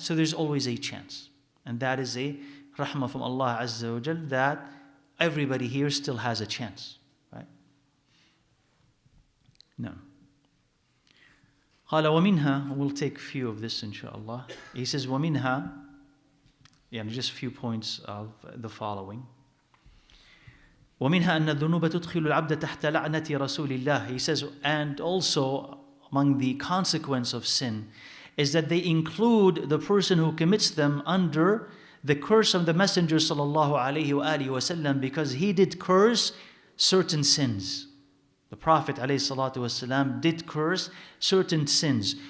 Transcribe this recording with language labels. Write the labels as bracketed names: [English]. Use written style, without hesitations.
[English] So there's always a chance. And that is a rahmah from Allah Azza wa Jal, that everybody here still has a chance. Right? No. [Arabic] قال ومنها, [English] we'll take a few of this inshallah. He says [Arabic] ومنها, [English] just a few points of the following. [Arabic] ومنها أن الذنوب تدخل العبد تحت لعنة رسول الله. [English] He says, and also among the consequence of sin is that they include the person who commits them under the curse of the Messenger sallallahu alaihi wasallam, because he did curse certain sins. The Prophet ﷺ did curse certain sins.